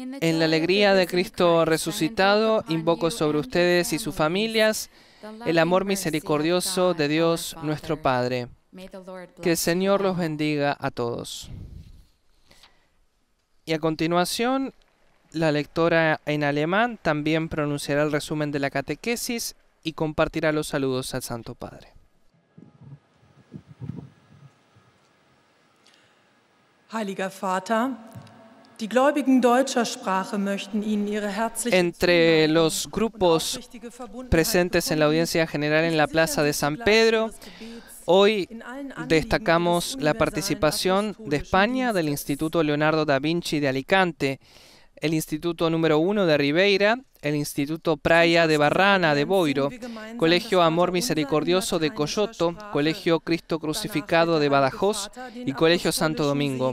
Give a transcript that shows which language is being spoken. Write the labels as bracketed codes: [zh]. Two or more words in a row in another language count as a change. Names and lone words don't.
[es] En la alegría de Cristo resucitado, invoco sobre ustedes y sus familias el amor misericordioso de Dios nuestro Padre. Que el Señor los bendiga a todos. Y a continuación, la lectora en alemán también pronunciará el resumen de la catequesis y compartirá los saludos al Santo Padre. [de] Heiliger Vater, die Gläubigen deutscher Sprache möchten Ihnen ihre herzliche [es] Entre los grupos presentes en la audiencia general en la Plaza de San Pedro, hoy destacamos la participación de España, del Instituto Leonardo da Vinci de Alicante, el Instituto número 1 de Ribeira, el Instituto Praia de Barrana de Boiro, Colegio Amor Misericordioso de Coyoto, Colegio Cristo Crucificado de Badajoz y Colegio Santo Domingo.